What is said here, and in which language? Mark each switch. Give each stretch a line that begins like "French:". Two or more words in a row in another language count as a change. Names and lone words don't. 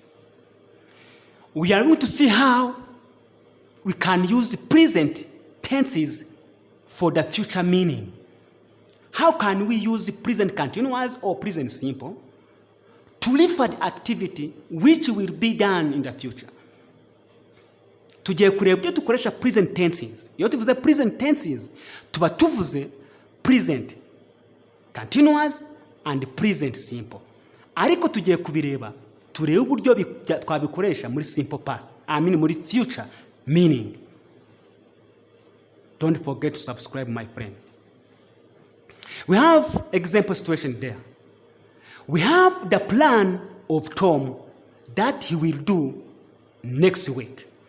English: We are going to see how we can use the present tenses for the future meaning. How can we use the present continuous or present simple to refer the activity which will be done in the future?
Kinyarwanda: Tugiye kureba ibyo dukoresha
English: present tenses.
Kinyarwanda: Iyo tuvuze
English: present tenses,
Kinyarwanda: tuba tuvuze
English: present continuous and present simple.
Kinyarwanda: Ariko tugiye kubireba, turebe uburyo twabikoresha muri
English: simple past,
Kinyarwanda: muri
English: future meaning. Don't forget to subscribe, my friend. We have example situation there. We have the plan of Tom that he will do next week.